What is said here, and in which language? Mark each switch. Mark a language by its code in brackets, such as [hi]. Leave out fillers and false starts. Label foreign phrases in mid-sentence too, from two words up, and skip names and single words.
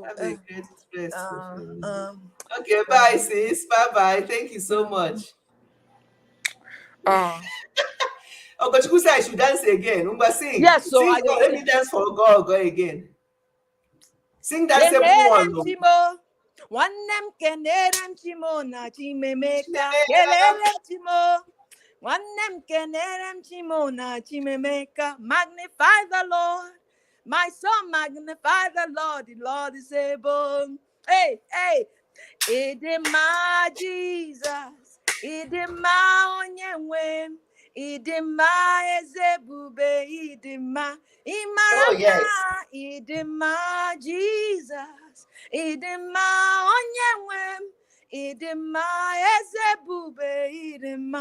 [en] Okay, bye, sis. Bye-bye. Thank you so much. But you said I should dance again. Sing. Yes, so sing, let me dance for God again. Sing that same one. [ig] Wanem kenerem chimo na chimemeka. Kelerem chimo. Wanem kenerem chimo na chimemeka. [en] Magnify the Lord. My soul magnify the Lord. The Lord is able. [ig] Hey. Idima Jesus. Idima onyenwe. Idima ezebube. Idima. Imarama. Idima Jesus. Idima onyenwe. Idima ezebube. Idima.